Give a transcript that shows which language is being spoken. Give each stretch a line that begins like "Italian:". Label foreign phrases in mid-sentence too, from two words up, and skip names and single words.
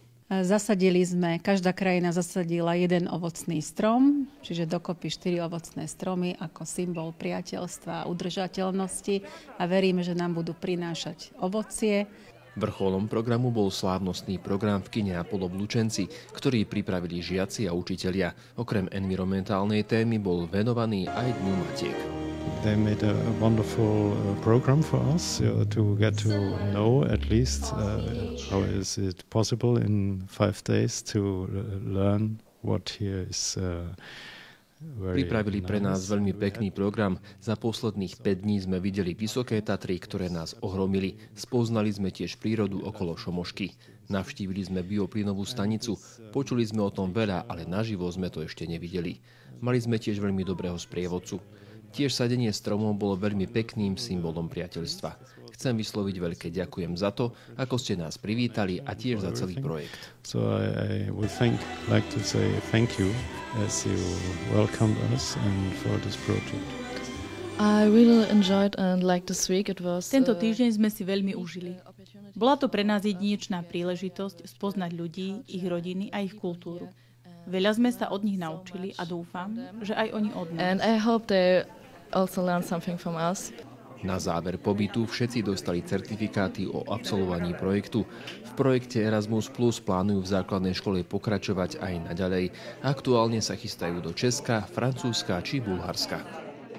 Slovak: Zasadili sme, každá krajina zasadila 1 ovocný strom, čiže dokopy 4 ovocné stromy ako symbol priateľstva a udržateľnosti a veríme, že nám budú prinášať ovocie. Vrcholom programu bol slávnostný program v kine Apollo v Lučenci, ktorý pripravili žiaci a učitelia. Okrem environmentálnej témy bol venovaný aj Dňu matiek.
English: They made a wonderful program for us to get to know at least how is it possible in 5 days to learn what here is
Slovak: Pripravili pre nás veľmi pekný program. Za posledných 5 dní sme videli Vysoké Tatry, ktoré nás ohromili. Spoznali sme tiež prírodu okolo Šomošky. Navštívili sme bioplynovú stanicu. Počuli sme o tom veľa, ale naživo sme to ešte nevideli. Mali sme tiež veľmi dobrého sprievodcu. Tiež sadenie stromov bolo veľmi pekným symbolom priateľstva. Chcem vysloviť veľké ďakujem za to, ako ste nás privítali a tiež za celý projekt.
English: So I would like to say thank you as you welcomed us and for this project. I really enjoyed and liked this week. It was
Slovak: Tento týždeň sme si veľmi užili. Bola to pre nás jedinečná príležitosť spoznať ľudí, ich rodiny a ich kultúru. Veľa sme sa od nich naučili a dúfam, že aj oni od nás.
English: And I hope they also learned something from us.
Slovak: Na záver pobytu všetci dostali certifikáty o absolvovaní projektu. V projekte Erasmus Plus plánujú v základnej škole pokračovať aj naďalej. Aktuálne sa chystajú do Česka, Francúzska či Bulharska.